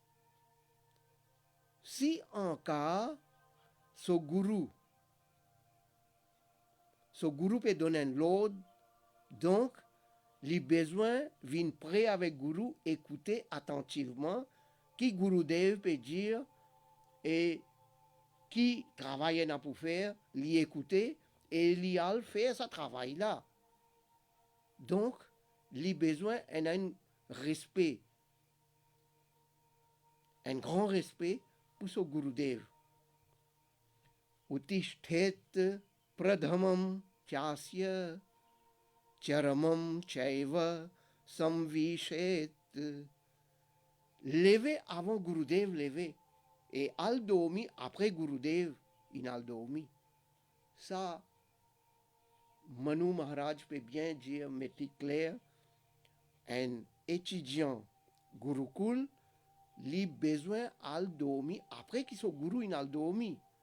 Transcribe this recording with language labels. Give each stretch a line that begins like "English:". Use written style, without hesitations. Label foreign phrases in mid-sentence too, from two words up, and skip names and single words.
French: Si en cas, ce gourou peut donner l'ordre, donc les besoins viennent prêts avec gourou, écouter attentivement qui Gurudev peut dire et qui travaille pour faire, l'y écouter et l'y faire ce travail-là. Donc, les besoins ont un respect, un grand respect pour ce Gurudev.
Sanskrit: उत्तिष्ठेत् प्रधमम् चास्य चरमम् चैव संविशेत्.
French: Lever avant Gurudev, lever. Et al dormi après Gurudev, il al dormi. Ça, Manu Maharaj peut bien dire, mettre clair, un étudiant Gurukul, lui besoin al dormi après qu'il soit Guru, il al dormi.